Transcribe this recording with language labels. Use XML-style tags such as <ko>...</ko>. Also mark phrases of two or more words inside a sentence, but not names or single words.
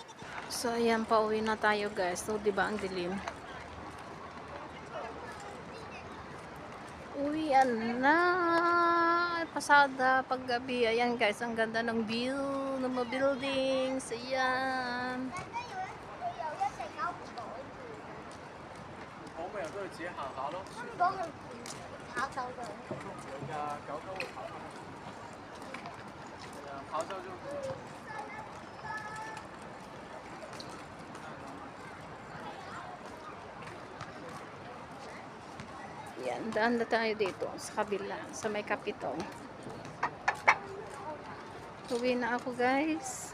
<tl>So, ayan, pauwi na tayo guys. So, di ba ang dilim? Uwian na. Pasada, paggabi. Ayan guys, ang ganda ng view ng mga buildings. Ayan.</tl> <yue>好咪又都要自己行下咯。講佢跑走嘅。會㗎，狗狗會跑翻。係啊，跑走就。</yue> <tl>Ayan, daan na tayo dito sa kabila, sa may Capitol. Uwi na ako guys.</tl>